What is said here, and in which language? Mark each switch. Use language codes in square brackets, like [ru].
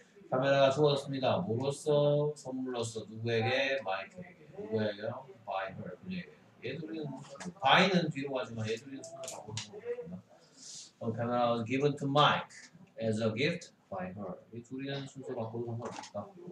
[ko] 카메라가 주어졌습니다. 뭐로써? 선물로써 누구에게? 마이크에게. 누구에게요? [en] by her. [ko] 그녀에게. 얘 둘이는 by는 뒤로 가지만 얘 둘이는 순서 바꿔서 상관없습니다. [en] 카메라 was given to Mike as a gift by her. [ko] 이 둘이는 순서 바꿔도 상관없다.